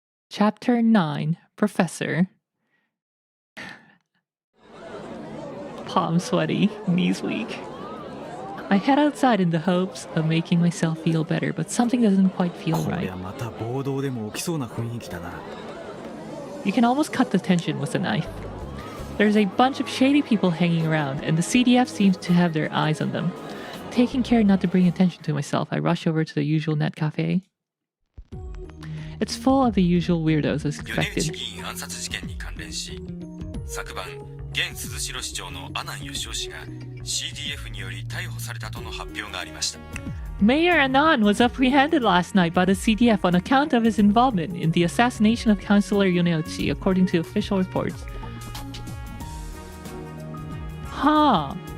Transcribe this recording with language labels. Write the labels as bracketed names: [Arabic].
[English] Chapter 9, Professor. Palm sweaty, knees weak. I head outside in the hopes of making myself feel better, but something doesn't quite feel [Japanese] こ [English] right. [Japanese] りゃまた暴動でも起きそうな雰囲気だな。 [English] You can almost cut the tension with a knife. There's a bunch of shady people hanging around, and the CDF seems to have their eyes on them. Taking care not to bring attention to myself, I rush over to the usual net cafe. It's full of the usual weirdos as [Japanese] 米内 [English] expected. [Japanese] 議員暗殺事件に関連し、昨晩現鈴代市長の阿南義夫氏が CDF により逮捕されたとの発表がありました。 [English] Mayor Anan was apprehended last night by the CDF on account of his involvement in the assassination of Councillor Yoneuchi, according to official reports. Huh.